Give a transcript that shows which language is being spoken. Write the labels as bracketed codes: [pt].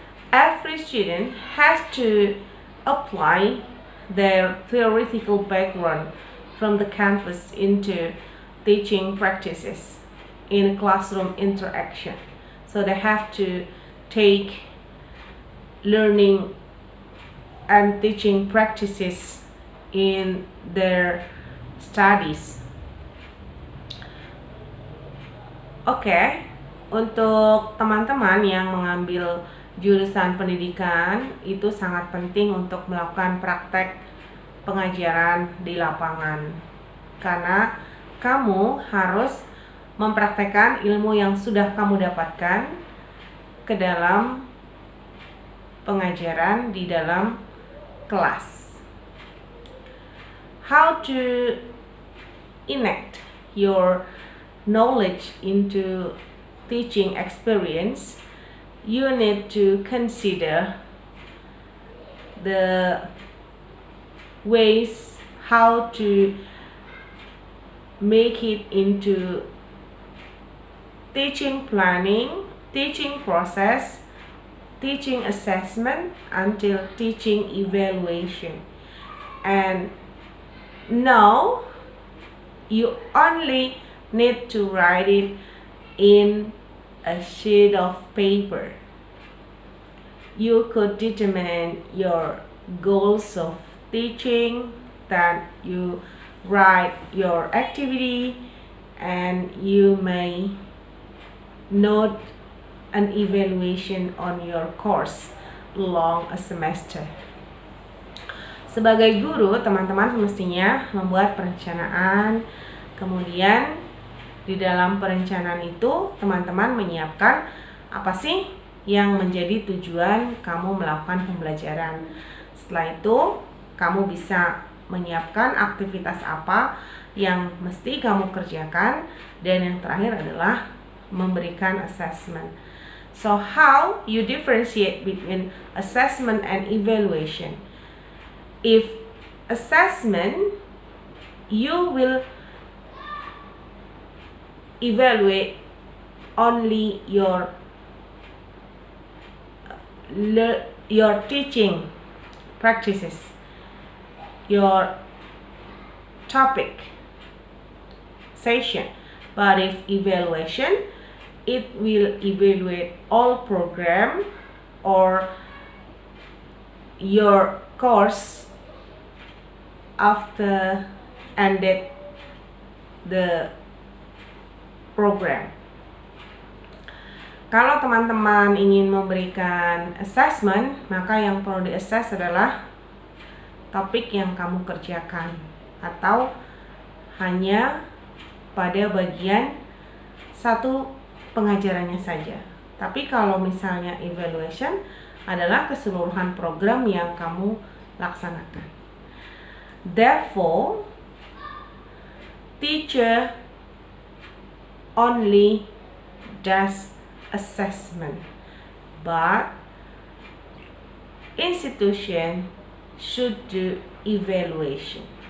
[en] Every student has to apply their theoretical background from the campus into teaching practices in classroom interaction. So they have to take learning and teaching practices in their studies. [id] Oke, untuk teman-teman yang mengambil jurusan pendidikan, itu sangat penting untuk melakukan praktek pengajaran di lapangan, karena kamu harus mempraktekkan ilmu yang sudah kamu dapatkan ke dalam pengajaran di dalam kelas. [en] How to enact your knowledge into teaching experience, you need to consider the ways how to make it into teaching planning, teaching process, teaching assessment, until teaching evaluation. And now you only need to write it in a sheet of paper. You could determine your goals of teaching, that you write your activity, and you may note an evaluation on your course along a semester. [id] Sebagai guru, teman-teman semestinya membuat perencanaan, kemudian di dalam perencanaan itu teman-teman menyiapkan apa sih yang menjadi tujuan kamu melakukan pembelajaran. Setelah itu kamu bisa menyiapkan aktivitas apa yang mesti kamu kerjakan, dan yang terakhir adalah memberikan assessment. [en] So how you differentiate between assessment and evaluation? If assessment, you will evaluate only your teaching practices, your topic session. But if evaluation, it will evaluate all program or your course after ended the program. [id] Kalau teman-teman ingin memberikan assessment, maka yang perlu di-assess adalah topik yang kamu kerjakan, atau hanya pada bagian satu pengajarannya saja. Tapi kalau misalnya evaluation adalah keseluruhan program yang kamu laksanakan. [en] Therefore, teacher only does assessment, but institution should do evaluation.